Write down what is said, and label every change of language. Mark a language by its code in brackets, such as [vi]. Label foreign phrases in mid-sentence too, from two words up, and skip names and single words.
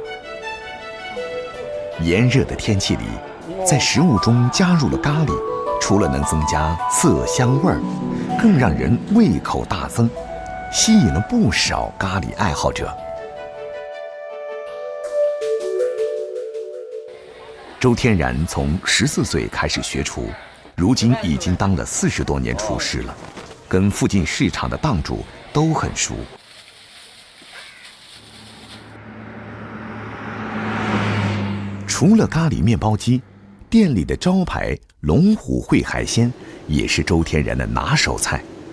[zh] 炎熱的天氣裡，在食物中加入了咖喱，除了能增加色香味兒，更讓人胃口大增，吸引了不少咖喱愛好者。周天然從14歲開始學廚，如今已經當了40多年廚師了。跟附近市场的档主都很熟。除了咖喱面包机，店里的招牌龙虎烩海鲜也是周天然的拿手菜。